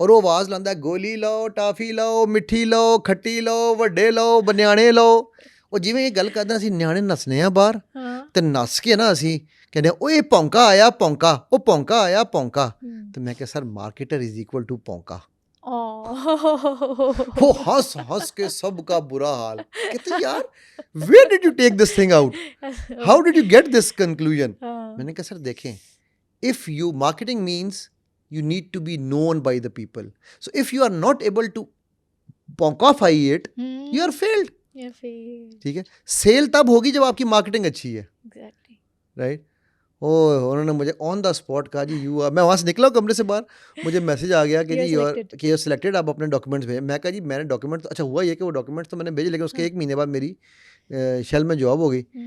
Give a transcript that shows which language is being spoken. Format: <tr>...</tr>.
<pa>ਔਰ ਉਹ ਆਵਾਜ਼ ਲਾਉਂਦਾ ਗੋਲੀ ਲਓ, ਟਾਫੀ ਲਓ, ਮਿੱਠੀ ਲਓ, ਖੱਟੀ ਲਓ, ਵੱਡੇ ਲਓ, ਬਨਿਆਣੇ ਲਓ। ਉਹ ਜਿਵੇਂ ਇਹ ਗੱਲ ਕਰਦਾ, ਅਸੀਂ ਨਿਆਣੇ ਨੱਸਨੇ ਆ ਬਾਹਰ, हाँ। ਤੇ ਨੱਸ ਕੇ ਨਾ ਅਸੀਂ ਕਹਿੰਦੇ ਓਏ ਭੌਂਕਾ ਆਇਆ ਭੌਂਕਾ, ਉਹ ਭੌਂਕਾ ਆਇਆ ਭੌਂਕਾ। ਤੇ ਮੈਂ ਕਿਹਾ ਸਰ, ਮਾਰਕੀਟਰ</pa> <en>is equal to</en> <pa>ਭੌਂਕਾ।</pa> <hi>वो हंस हंस के सबका बुरा हाल, कहते यार</hi> <en>Where did you take this thing out, how did you get this conclusion?</en> <hi>मैंने कहा सर देखें,</hi> <en>If you, marketing means you need to be known by the people, so if you are not able to ponkaify it, you are failed.</en> <hi>ठीक है, cell तब होगी जब आपकी marketing अच्छी है,</hi> <en>Exactly, right?</en> <hi>उन्होंने मुझे</hi> <en>on the spot</en> <hi>कहा जी यू आर, मैं वहाँ से निकला कमरे से बाहर, मुझे मैसेज आ गया कि जी</hi> <en>you are selected,</en> <hi>आप अपने डॉक्यूमेंट्स भेजें। मैं कहा जी मैंने डॉक्यूमेंट, अच्छा हुआ ये कि वो डॉक्यूमेंट्स तो मैंने भेजे, लेकिन उसके 1 महीने बाद मेरी शेल में जॉब हो गई।</hi>